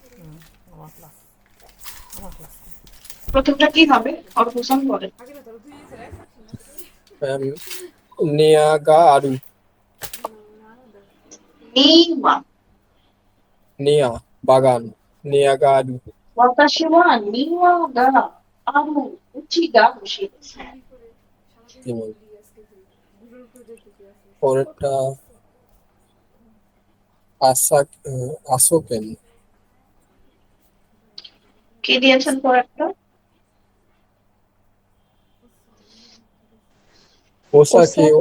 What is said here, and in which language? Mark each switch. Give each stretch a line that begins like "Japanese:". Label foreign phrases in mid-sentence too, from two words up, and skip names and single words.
Bangla: প্রথমটা কি হবে অর্পণ বলেন। ম্যাম, নিয়াগারু। নিমা নিয়া, বাগান, নিয়াগারু।
Japanese: 私は庭がある家が欲しいです.
Bangla: জি ম্যাম। পরেরটা আসোকেন। কি দিয়েছেন পরেরটা?
Japanese: お酒を,